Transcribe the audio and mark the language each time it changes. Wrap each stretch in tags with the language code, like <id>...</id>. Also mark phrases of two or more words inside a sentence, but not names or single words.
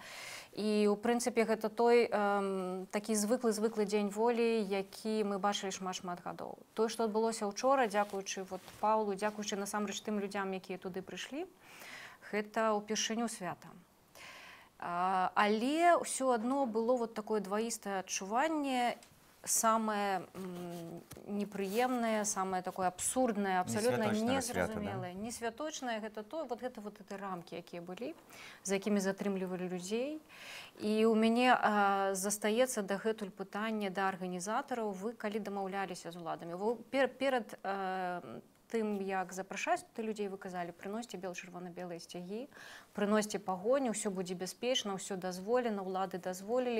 <be>І, у прынцыпе, гэта той такі звыклы дзень волі, які мы бачылі шмат гадоў. Тое, што адбылося ўчора, дзякуючы Паўлу, дзякуючы насамрэч тым людзям, якія туды прыйшлі, гэта упершыню свята. Але ўсё адно было такое дваістае адчуванне</be> <ru>самое неприемное, самое такое абсурдное, абсолютно</ru> <be>Несвяточнае свята, незразумелае, не святочнае, гэта то,</be> <ru>вот эти рамки,</ru> <be>якія былі, за якімі затрымлівалі людзей. І у мяне застаецца дагэтуль пытанне да арганізатараў: вы калі дамаўляліся з уладамі, вы перад тым, як запрашаць туды людзей, вы казалі: прыносьце чырвона-белыя сцягі, прыносьце пагоні, ўсё будзе бяспечна, ўсё дазволена, улады дазволілі.</be>